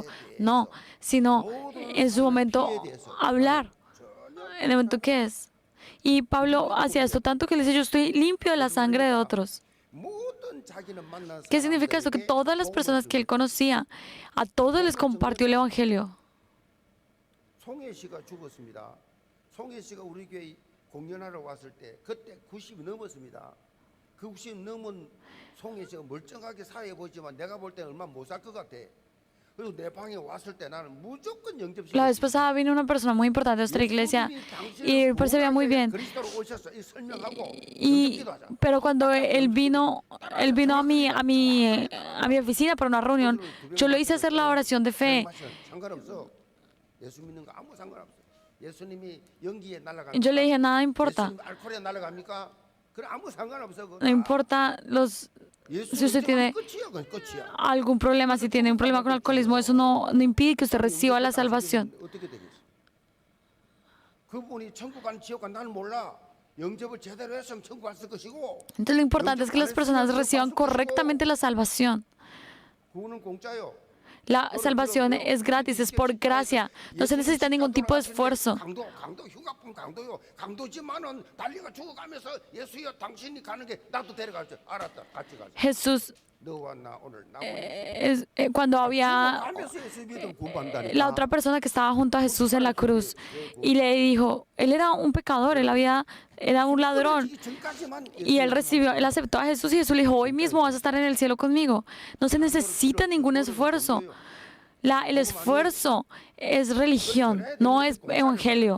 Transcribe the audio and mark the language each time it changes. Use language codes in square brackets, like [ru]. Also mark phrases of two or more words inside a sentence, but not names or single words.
[es] No, sino en su momento hablar. En el momento que es. Y Pablo hacía esto tanto que le dice, yo estoy limpio de la sangre de otros. ¿Qué significa esto? Que todas las personas que él conocía, a todos les compartió el Evangelio. [ko] 송혜 씨가 죽었습니다. 송혜 씨가 우리 교회 공연하러 왔을 때 그때 90이 넘었습니다. 그 90 넘은 송혜 씨가 멀쩡하게 사회 보지만 내가 볼 때는 얼마 못 살 것 같아. 그리고 내 방에 왔을 때 나는 무조건 영접시켰어. [es] La vez pasada vino una persona muy importante de nuestra iglesia y percibía muy bien. Pero cuando él vino a mi oficina para una reunión, yo le hice hacer la oración de fe. [ko] 예수 믿는 거 아무 상관없어요. 예수님이 연기에 [es] Y [ko] 날아갑니까? [es] yo le dije, nada importa. [ko] 예수님 알코올에 날아갑니까? 그래 아무 상관없어. 그거 [es] No importa si usted tiene [ko] 끝이야, 그건 끝이야. [es] algún problema, si tiene un problema con alcoholismo, eso no impide que usted reciba la salvación. [ko] 어떻게 되겠어? 그분이 천국 간 지옥 간 나는 몰라. 영접을 제대로 했으면 천국 갔을 것이고. [es] Entonces lo importante es que las personas reciban correctamente la salvación. [ko] 구원은 공짜요. [es] La salvación es gratis, es por gracia. No se necesita ningún tipo de esfuerzo. [ko] 강도 휴가뿐 강도요. 강도지만은 달리가 죽어가면서 예수여 당신이 가는 게 나도 데려갈 줄 알았다. 같이 가자. [es] Jesús, [ko] 너와 나 오늘 [es] cuando había [ko] 가면서 예수 믿으면 구원받는다니까. [es] la otra persona que estaba junto a Jesús en la cruz y le dijo, él era un pecador, era un ladrón. Y él aceptó a Jesús y Jesús le dijo, hoy mismo vas a estar en el cielo conmigo. No se necesita ningún esfuerzo. El esfuerzo es religión, no es evangelio.